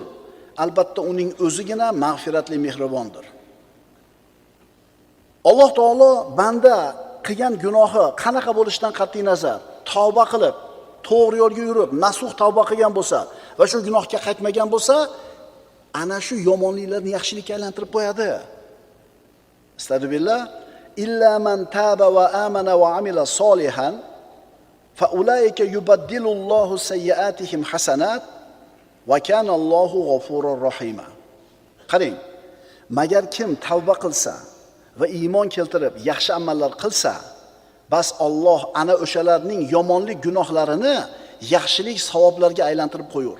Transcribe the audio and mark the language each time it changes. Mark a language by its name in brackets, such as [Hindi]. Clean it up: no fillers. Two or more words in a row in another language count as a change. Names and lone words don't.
[Uzbek] Albatta uning o'zigina mag'firatli mehribondir. Alloh taolo banda qilgan gunohi qanaqa bo'lishidan qat'iy nazar tavba qilib, to'g'ri yo'lga yurib, nasuh tavba qilgan bo'lsa va shu gunohga qaytmagan bo'lsa, ana shu yomonliklarni yaxshilikka aylantirib qo'yadi. [Arabic] أستغفر الله إلا من تاب وآمن وعمل صالحا فأولئك يبدل الله سيئاتهم حسنات وكان الله غفورا رحيما. [Uzbek] Qarang, magar kim tavba qilsa va iymon keltirib yaxshi amallar qilsa, bas Alloh ana o'shalarning yomonlik gunohlarini yaxshilik savoblarga aylantirib qo'yur.